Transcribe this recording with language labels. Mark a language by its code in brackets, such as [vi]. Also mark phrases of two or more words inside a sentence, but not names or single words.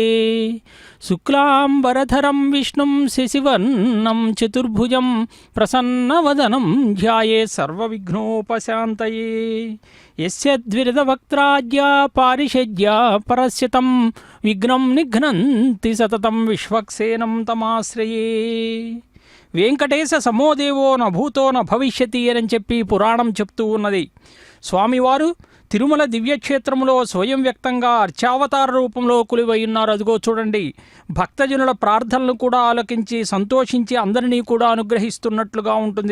[sa] शुक्लांबरधरं विष्णुं शशिवर्णं चतुर्भुजं प्रसन्नवदनं ध्याये सर्वविघ्नोपशान्तये. यस्य द्विरदवक्त्राद्या पारिषद्या परस्यतं विघ्नं निघ्नन्ति सततं विश्वक्सेनं तमाश्रये. వెంకటేశ సమోదేవో న భూతో న భవిష్యతి [te] అని చెప్పి పురాణం చెప్తూ ఉన్నది. స్వామివారు తిరుమల దివ్యక్షేత్రంలో స్వయం వ్యక్తంగా అర్చావతార రూపంలో కొలువై ఉన్నారు. అదిగో చూడండి, భక్తజనుల ప్రార్థనలు కూడా ఆలకించి సంతోషించి అందరినీ కూడా అనుగ్రహిస్తున్నట్లుగా ఉంటుంది.